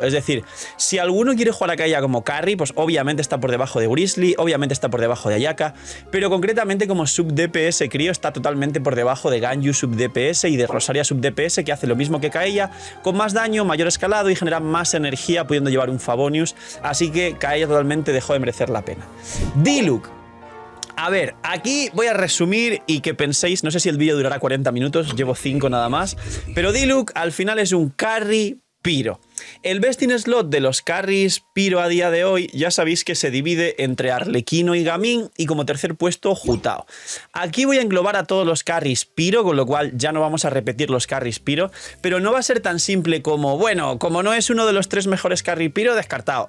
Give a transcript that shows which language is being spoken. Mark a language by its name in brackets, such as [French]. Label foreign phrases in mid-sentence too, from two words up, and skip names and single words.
[Spanish] Es decir, si alguno quiere jugar a Kaeya como carry, pues obviamente está por debajo de Grizzly, obviamente está por debajo de Ayaka, pero concretamente como [English] sub DPS [Spanish] crío está totalmente por debajo de Ganyu [English] sub DPS [Spanish] y de Rosaria [English] sub DPS, [Spanish] que hace lo mismo que Kaeya, con más daño, mayor escalado y genera más energía pudiendo llevar un Favonius. Así que Kaeya totalmente dejó de merecer la pena. Diluc. A ver, aquí voy a resumir y que penséis, no sé si el vídeo durará 40 minutos, llevo 5 nada más, pero Diluc al final es un carry piro. El [English] best in slot [Spanish] de los carries piro a día de hoy ya sabéis que se divide entre Arlequino y Gaming y como tercer puesto Jutao. Aquí voy a englobar a todos los carries piro, con lo cual ya no vamos a repetir los carries piro, pero no va a ser tan simple como, bueno, como no es uno de los 3 mejores carry piro, descartado.